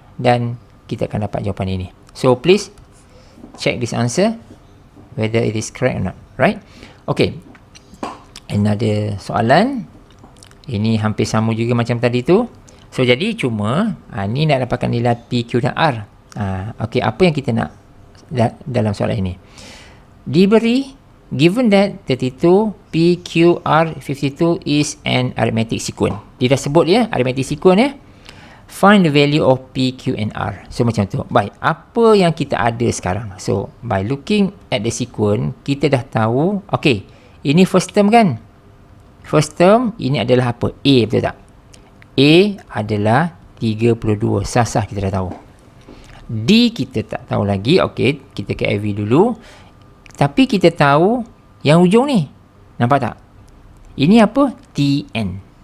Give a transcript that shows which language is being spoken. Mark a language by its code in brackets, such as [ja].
[ms] Dan kita akan dapat jawapan ini. [en] So please check this answer whether it is correct or not. Right? Okay. Another soalan. [ms] Ini hampir sama juga macam tadi tu. So jadi cuma ni nak dapatkan nilai P, Q dan R. Okay, apa yang kita nak dalam soalan ini? [en] Diberi, given that 32 P, Q, R 52 is an arithmetic sequence. [ms] Dia dah sebut ya, arithmetic sequence ya. [en] Find the value of P, Q and R. [ms] So macam tu. Baik, apa yang kita ada sekarang? [en] So by looking at the sequence, [ms] kita dah tahu. Okay, ini first term kan? First term, ini adalah apa? A, betul tak? A adalah 32. Sah-sah kita dah tahu. D kita tak tahu lagi. Okay, kita ke AV dulu. Tapi kita tahu yang ujung ni. Nampak tak? Ini apa? Tn.